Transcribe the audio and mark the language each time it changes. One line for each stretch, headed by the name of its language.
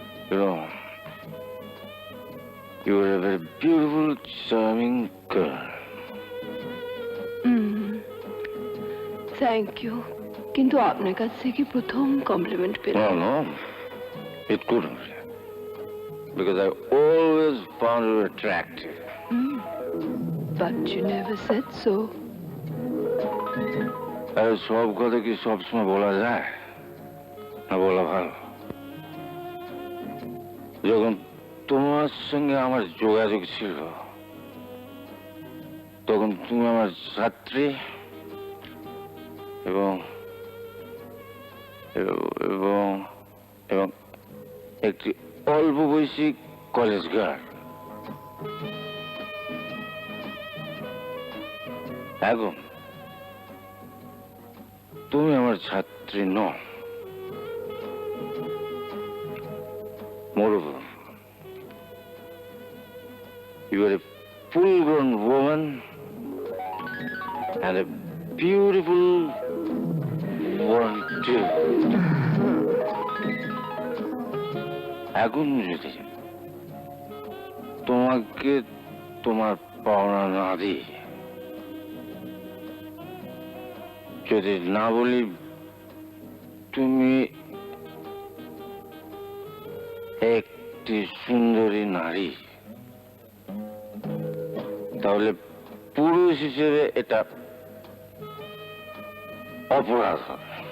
English: You know, you are a very beautiful, charming girl. Thank you,
Bangla: কিন্তু আপনার কাছ থেকে প্রথম কমপ্লিমেন্ট পেলাম।
English: No, it couldn't be. Because I always found you attractive. But you never said so.
Bangla: আরে সব কথা কি সবসময় বলা যায়? না বলা ভালো। যখন তোমার সঙ্গে আমার যোগাযোগ ছিল, তখন তুমি আমার ছাত্রী এবং এবং এবং একটি অল্প বয়সী কলেজ গার্ল। এখন তুমি আমার ছাত্রী নও।
English: Moreover, you are a full-grown woman and a beautiful one too.
Bangla: এখন যদি তোমাকে তোমার পাওনা না দিই, যদি না বলি তুমি একটি সুন্দরী নারী, তাহলে পুরুষ হিসেবে এটা অপরাধ হবে।